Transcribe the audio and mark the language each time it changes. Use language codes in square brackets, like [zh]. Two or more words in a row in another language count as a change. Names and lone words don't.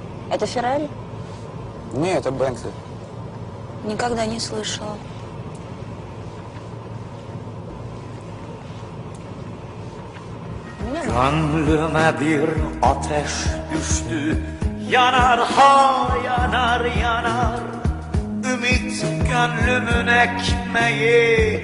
[ru] Это Феррари? Не, это Бентли. Никогда не слышала. [tr] Gönlüme bir ateş düştü. Yanar ha yanar yanar. Ümit gönlümün ekmeği.